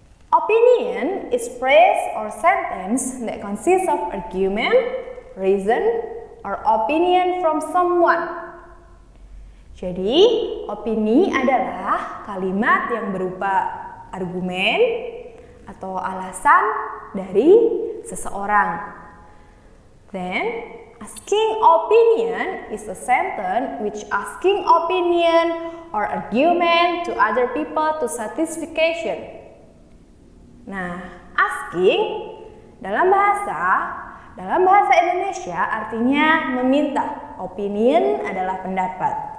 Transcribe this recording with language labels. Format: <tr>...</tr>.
<en>Opinion is phrase or sentence that consists of argument, reason, or opinion from someone.</en> <id>Jadi, opini adalah kalimat yang berupa argumen atau alasan dari seseorang.</id> <en>Then, asking opinion is a sentence which asking opinion or argument to other people to satisfaction.</en> <id>Nah, asking dalam bahasa Indonesia artinya meminta. Opinion adalah pendapat.</id>